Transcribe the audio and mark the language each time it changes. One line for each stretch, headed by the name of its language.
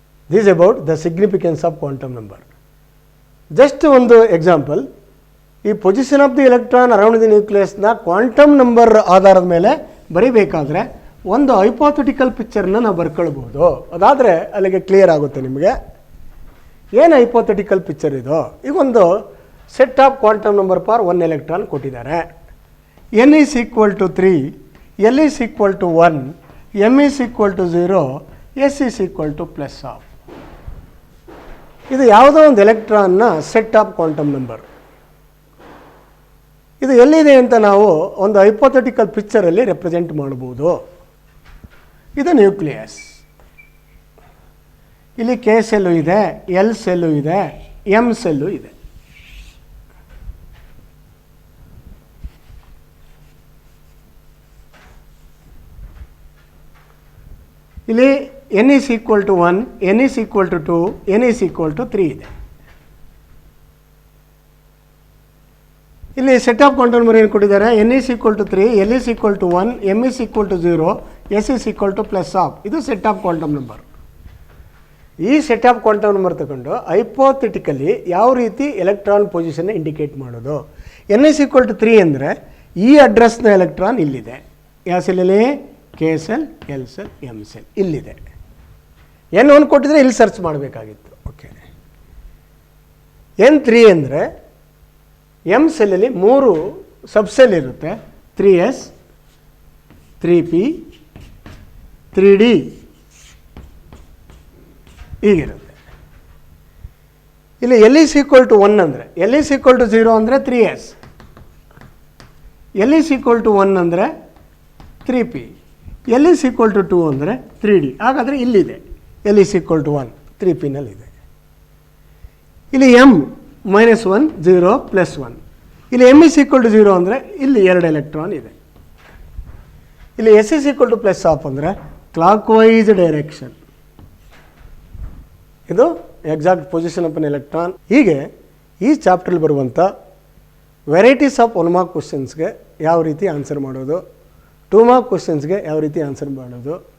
English: This about the significance of quantum number.
Kannada: Just ಒಂದು example, ಈ position of the electron around the ನ್ಯೂಕ್ಲಿಯಸ್ನ quantum number ಆಧಾರದ ಮೇಲೆ ಬರೀಬೇಕಾದ್ರೆ ಒಂದು hypothetical ಪಿಕ್ಚರ್ನ ನಾವು ಬರ್ಕೊಳ್ಬೋದು. ಅದಾದರೆ ಅಲ್ಲಿಗೆ ಕ್ಲಿಯರ್ ಆಗುತ್ತೆ ನಿಮಗೆ. ಏನು ಹೈಪೋಥೆಟಿಕಲ್ ಪಿಕ್ಚರ್ ಇದು? ಈಗ ಒಂದು set of quantum number for 1 electron ಕೊಟ್ಟಿದ್ದಾರೆ.
English: N is equal to 3, L is equal to 1, M is equal to 0, S is equal to +1/2.
Kannada: ಇದು ಯಾವುದೋ ಒಂದು ಎಲೆಕ್ಟ್ರಾನ್ನ ಸೆಟ್ ಆಫ್ ಕ್ವಾಂಟಮ್ ನಂಬರ್. ಇದು ಎಲ್ಲಿದೆ ಅಂತ ನಾವು ಒಂದು ಹೈಪೋಥೆಟಿಕಲ್ ಪಿಕ್ಚರಲ್ಲಿ ರೆಪ್ರೆಸೆಂಟ್ ಮಾಡ್ಬೋದು. ಇದು ನ್ಯೂಕ್ಲಿಯಸ್. ಇಲ್ಲಿ K ಸೆಲ್ಲು ಇದೆ, L ಸೆಲ್ಲು ಇದೆ, M ಸೆಲ್ಲು ಇದೆ.
English: ಇಲ್ಲಿ N is equal to 1, N is equal to 2, N is equal to 3 ಇದೆ.
Kannada: ಇಲ್ಲಿ ಸೆಟ್ ಆಫ್ ಕ್ವಾಂಟಮ್ ನಂಬರ್ ಏನು ಕೊಟ್ಟಿದ್ದಾರೆ?
English: N is equal to 3, L is equal to 1, M is equal to 0, S is equal to +1/2.
Kannada: ಇದು set of quantum number. ಈ set of quantum number ತಗೊಂಡು hypothetically ಯಾವ ರೀತಿ electron ಪೊಸಿಷನ್ನ indicate ಮಾಡೋದು? N is equal to 3 ಅಂದರೆ ಈ ಅಡ್ರೆಸ್ನ electron ಇಲ್ಲಿದೆ. ಯಾವ ಸೆಲ್ಲಲ್ಲಿ? K cell, L cell, M cell ಇಲ್ಲಿದೆ. N1 ಕೊಟ್ಟಿದ್ರೆ ಇಲ್ಲಿ ಸರ್ಚ್ ಮಾಡಬೇಕಾಗಿತ್ತು. ಓಕೆ. N3 ಅಂದರೆ M ಸೆಲ್ಲಲ್ಲಿ 3 ಸಬ್ಸೆಲ್ ಇರುತ್ತೆ. 3S, 3P, 3D ಹೀಗಿರುತ್ತೆ. ಇಲ್ಲಿ L is equal to 1 ಅಂದರೆ, L is equal to 0 ಅಂದರೆ 3S, L is equal to 1 ಅಂದರೆ 3P, L is equal to 2 ಅಂದರೆ 3D. ಹಾಗಾದರೆ ಇಲ್ಲಿದೆ
English: L is equal to 1,
Kannada: 3Pನಲ್ಲಿದೆ. ಇಲ್ಲಿ M -1 0 +1. ಇಲ್ಲಿ M is equal to 0 ಅಂದರೆ ಇಲ್ಲಿ 2 ಎಲೆಕ್ಟ್ರಾನ್ ಇದೆ. ಇಲ್ಲಿ S is equal to +1/2 ಅಂದರೆ ಕ್ಲಾಕ್ ವೈಸ್ ಡೈರೆಕ್ಷನ್. ಇದು exact position of an electron. ಹೀಗೆ ಈ ಚಾಪ್ಟ್ರಲ್ಲಿ ಬರುವಂಥ ವೆರೈಟೀಸ್ ಆಫ್ 1 ಮಾರ್ಕ್ ಕ್ವಶನ್ಸ್ಗೆ ಯಾವ ರೀತಿ ಆನ್ಸರ್ ಮಾಡೋದು, 2 ಮಾರ್ಕ್ ಕ್ವಶನ್ಸ್ಗೆ ಯಾವ ರೀತಿ ಆನ್ಸರ್ ಮಾಡೋದು,